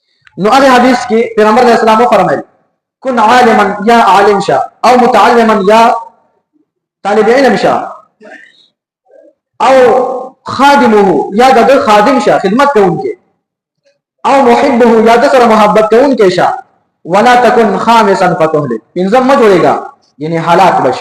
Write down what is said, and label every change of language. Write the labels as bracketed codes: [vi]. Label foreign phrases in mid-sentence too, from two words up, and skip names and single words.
[ps] نو هغه حدیث کې پیغمبر علیه السلام فرمایي [ar] کن عالما [ps] یا عالم شه او متعلما یا طالب علم شه او خادمه یا د خادم شه خدمت کوونکی او محبه یا د سره محبت کوونکی شه [ar] ولا تكن خامسا فتهلك [ps] پنځم ما جوړېګا یعنی حالات بشي